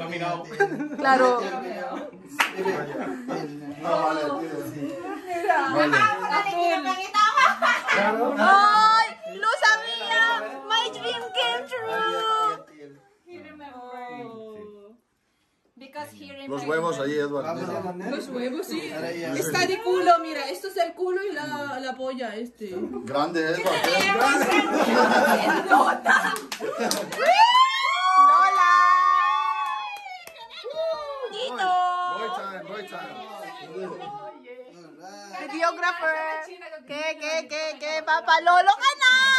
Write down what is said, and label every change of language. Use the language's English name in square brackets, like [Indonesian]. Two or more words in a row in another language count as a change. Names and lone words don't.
[Spanish] Claro. Ay, lo sabía. [English] My dream came true. Because he remembered. [Spanish] Los huevos ahí, Edward. Los huevos, sí. Está de culo, mira. Esto es el culo y la polla, Grande, Edward. Lola. [English] Boy time. [Spanish] Videographer. ¿Qué? [Filipino] Papa, lolo ka na.